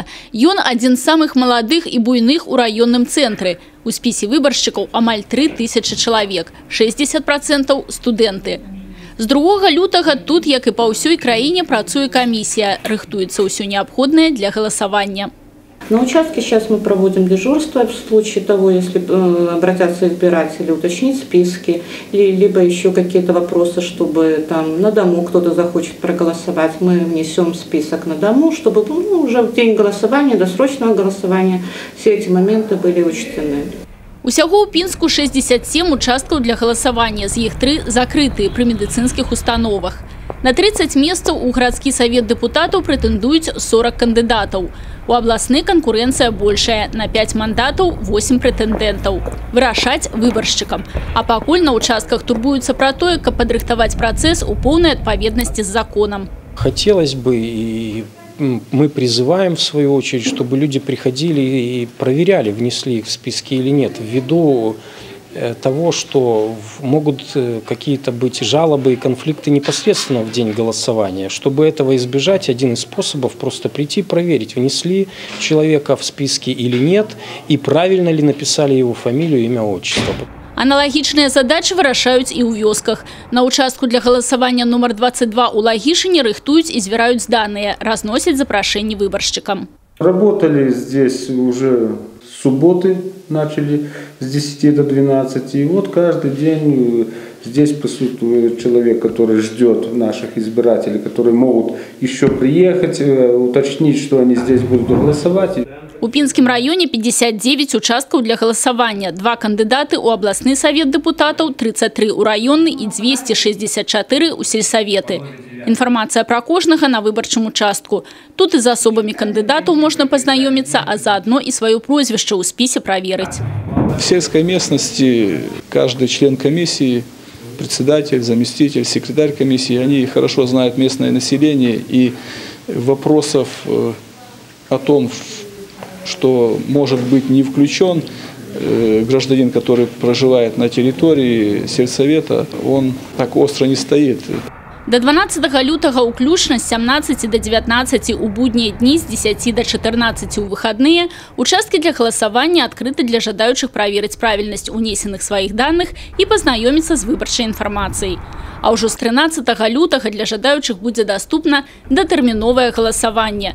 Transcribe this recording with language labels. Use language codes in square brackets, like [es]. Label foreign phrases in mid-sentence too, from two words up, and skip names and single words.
[be] Ён адзін з самых маладых і буйных у раённым цэнтры. У спісе выбаршчыкаў амаль 3000 чалавек, 60% студэнты. З 2 лютага тут, як і па ўсёй краіне, працуе камісія. Рыхтуецца ўсё неабходнае для галасавання. [ru] На участке сейчас мы проводим дежурство в случае того, если обратятся избиратели, уточнить списки, либо еще какие-то вопросы, чтобы там на дому кто-то захочет проголосовать. Мы внесем список на дому, чтобы уже в день голосования, досрочного голосования, все эти моменты были учтены. [be] Усяго ў Пінску 67 участкаў для галасавання, з іх 3 закрытыя пры медыцынскіх установах. На 30 месцаў у гарадскі савет дэпутатаў прэтэндуюць 40 кандыдатаў. У абласны канкурэнцыя большая. На 5 мандатаў 8 прэтэндэнтаў. Вырашаць выбаршчыкам. А пакуль на участках турбуюцца пра тое, каб падрыхтаваць працэс у поўнай адпаведнасці з законам. [ru] Хотелось бы, и мы призываем в свою очередь, чтобы люди приходили и проверяли, внесли их в списки или нет, ввиду того, что могут какие-то быть жалобы и конфликты непосредственно в день голосования. Чтобы этого избежать, один из способов просто прийти проверить, внесли человека в списки или нет, и правильно ли написали его фамилию, имя, отчество. [be] Аналагічныя задачы вырашаюць і ў вёсках. На участку для галасавання номер 22 у Лагішыне рыхтуюць і звяраюць даныя, разносяць запрашэнні выбаршчыкам. [ru] Работали здесь уже с субботы, начали с 10 до 12. И вот каждый день здесь присутствует человек, который ждет наших избирателей, которые могут еще приехать, уточнить, что они здесь будут голосовать. [be] У Пінскім раёне 59 участкаў для галасавання, 2 кандыдаты ў абласны савет дэпутатаў, 33 у раённы і 264 у сельсаветы. Інфармацыя пра кожнага на выбарчым участку. Тут і з асобамі кандыдатаў можна пазнаёміцца, а заадно і сваё прозвішча ў спісе праверыць. [ru] В сельской местности каждый член комиссии, председатель, заместитель, секретарь комиссии, они хорошо знают местное население, и вопросов о том, что может быть не включен гражданин, который проживает на территории сельсовета, он так остро не стоит. [be] До 12 лютага уключна з 17 до 19 у буднія дні, з 10 до 14 у выходныя, участкі для галасавання адкрыты для жадаючых праверыць правільнасць унесеных сваіх даных і пазнаёміцца з выбарчай інфармацыяй. А ўжо з 13 лютага для жадаючых будзе даступна датэрміновае галасаванне.